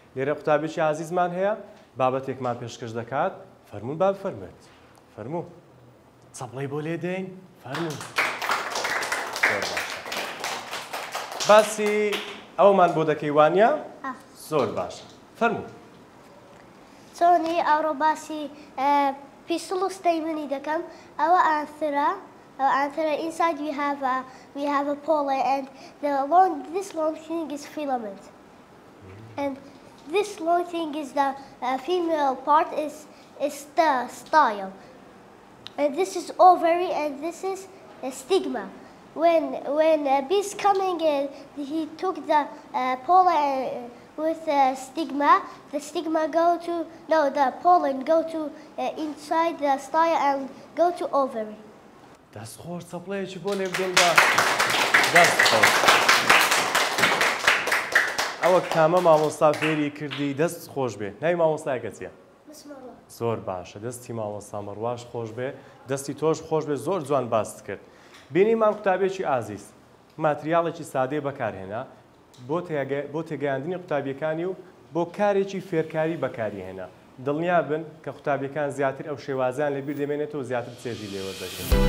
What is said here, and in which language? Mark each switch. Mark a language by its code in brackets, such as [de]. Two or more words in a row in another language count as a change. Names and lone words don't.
[ckb] لێرە قوتابێکی عزیزمان هەیە بابەتێکمان پێشکەش دەکات فەرموون با بفەرمێت فەرموو چەپڵەی بۆ لێ دێین فەرموو باسی ئەومان بۆ دەکەی وانیا زۆر باشە فەرموو چۆنی ئەوڕۆ باسی پیسڵ و ستەیمنی دەکەم ئەوە ئانسرە [en] inside we have a poly and this long thing is filament and this long thing is the female part is the style and this is ovary and this is a stigma. When bees coming in, he took the pollen with stigma. The stigma the pollen go to inside the style and go to ovary. [ckb] دەستخۆش چەپڵەیەکی بۆ لێ بدەین بە دەستخۆش ئەوە کامە مامۆستا فێری کردی دەست خۆش بێ ناوی مامۆستایەکە چییە؟ زۆر باشە دەستی مامۆستا مەڕواش خۆش بێ دەستی تۆش خۆش بێ زۆر جوان باست کرد بینیمان قوتابێکی ئازیز ماتریاڵێکی سادەی بەکارهێنا بۆ تێگەیاندنی قوتابیەکانی و بۆ کارێکی فێرکاری بەکاریهێنا دڵنیا بن کە قوتابیەکان زیاتر ئەو شێوازیان لەبیر دەمێنێتەوە زیاتر چێژی لێوەردەگرن